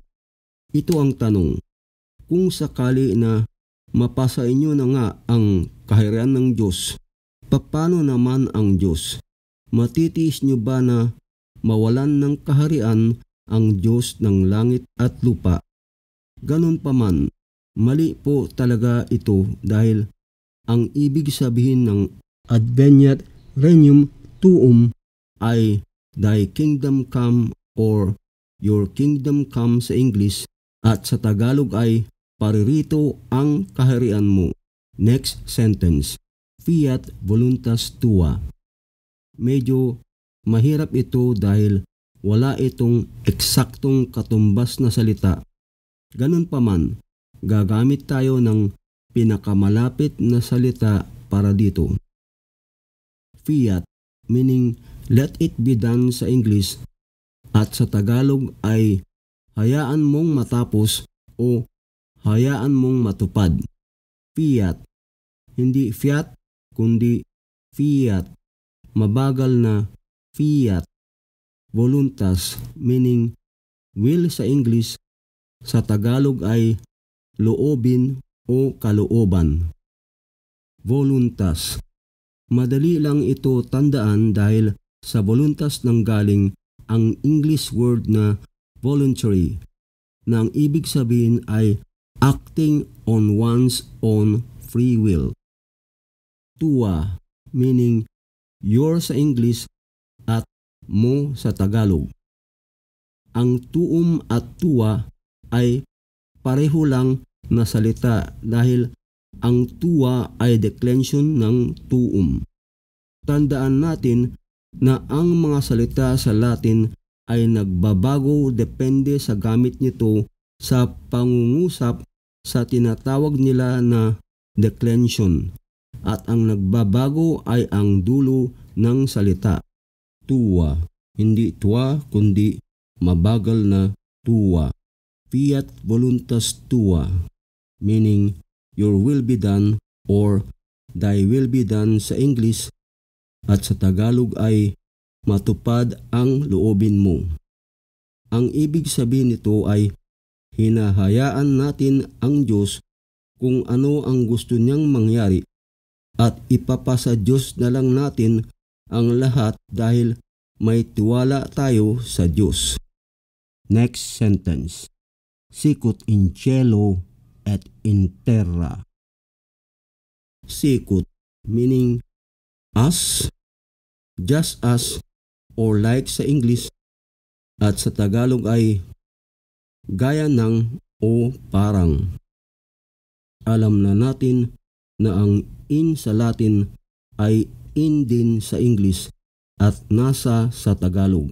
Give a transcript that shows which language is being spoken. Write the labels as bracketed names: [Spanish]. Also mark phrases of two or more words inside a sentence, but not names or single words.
[Filipino] Ito ang tanong, kung sakali na mapasa inyo na nga ang kaharian ng Diyos, paano naman ang Diyos? Matitiis nyo ba na mawalan ng kaharian ang Diyos ng langit at lupa? Ganun pa man, mali po talaga ito dahil ang ibig sabihin ng [Latin] Adveniat regnum tuum [Filipino] ay [English] thy kingdom come or your kingdom come [Filipino] sa English, at sa Tagalog ay paririto ang kaharian mo. [English] Next sentence. [Latin] Fiat voluntas tua. [Filipino] Medyo mahirap ito dahil wala itong eksaktong katumbas na salita. Ganun pa man, gagamit tayo ng pinakamalapit na salita para dito. Fiat [English] meaning let it be done [Filipino] sa English, at sa Tagalog ay hayaan mong matapos o hayaan mong matupad. Fiat, hindi fiat kundi fiat, mabagal na fiat. Voluntas [English] meaning will [Filipino] sa English, sa Tagalog ay loobin o kalooban. Voluntas. Madali lang ito tandaan dahil sa voluntas nanggaling ang [English] English word [Filipino] na voluntary, na ang ibig sabihin ay [English] acting on one's own free will. [Filipino] Tuwa, [English] meaning your [Filipino] sa English at mo sa Tagalog. Ang tuum at tuwa ay pareho lang na salita dahil ang tuwa ay declension ng tuum. Tandaan natin na ang mga salita sa Latin ay nagbabago depende sa gamit nito sa pangungusap sa tinatawag nila na declension, at ang nagbabago ay ang dulo ng salita. Tuwa, hindi tuwa kundi mabagal na tuwa. [Latin] Fiat voluntas tua, [English] meaning your will be done or thy will be done sa English, [Filipino] at sa Tagalog ay matupad ang loobin mo. Ang ibig sabihin nito ay hinahayaan natin ang Diyos kung ano ang gusto niyang mangyari at ipapasa Diyos na lang natin ang lahat dahil may tiwala tayo sa Diyos. [English] Next sentence. [Latin] Sicut in cielo et in terra. Sicut, [English] meaning as, just as, or like [Filipino] sa English, at sa Tagalog ay gaya ng o parang. Alam na natin na ang in sa Latin ay in din sa English at nasa sa Tagalog.